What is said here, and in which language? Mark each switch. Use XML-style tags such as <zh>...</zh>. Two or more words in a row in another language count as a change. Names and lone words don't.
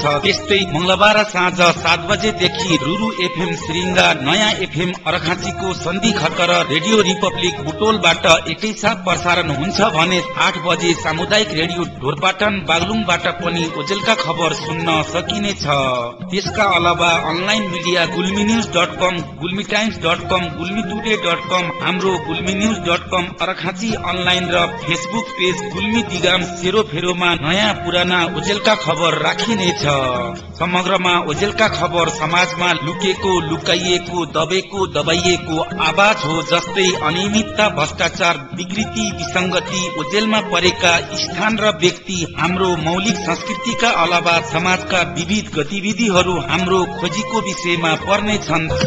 <ne>त्यस्तै मंगलबार साँझ 7 बजेदेखि रुरु एफएम श्रींगा, नयाँ एफएम अर्खाँचीको सन्धि खकर रेडियो रिपब्लिक बुटोलबाट एकैसाथ प्रसारण हुन्छ भने 8 बजे सामुदायिक रेडियो ढोरपाटन बागलुङबाट पनि ओजेलका खबर सुन्न सकिनेछ। त्यसका अलावा अनलाइन मिडिया gulminews.com, gulmitimes.com, gulmitoday.com, हाम्रो gulminews.com, अर्खाँची अनलाइन र फेसबुक पेज गुल्मी दिगाम सेरोफेरोमा नयाँ पुराना ओजेलका खबर राखिनेछ। समग्रमा ओजेलका खबर समाजमा लुकेको, लुकाइएको, दबेको, दबाइएको आवाज हो। जस्तै अनियमितता, भ्रष्टाचार, विकृति, विसंगति, ओजेलमा परेका स्थान र व्यक्ति, हाम्रो मौलिक संस्कृतिका अलावा समाजका विविध गतिविधिहरू हाम्रो खोजीको विषयमा पर्नेछन्।</ne>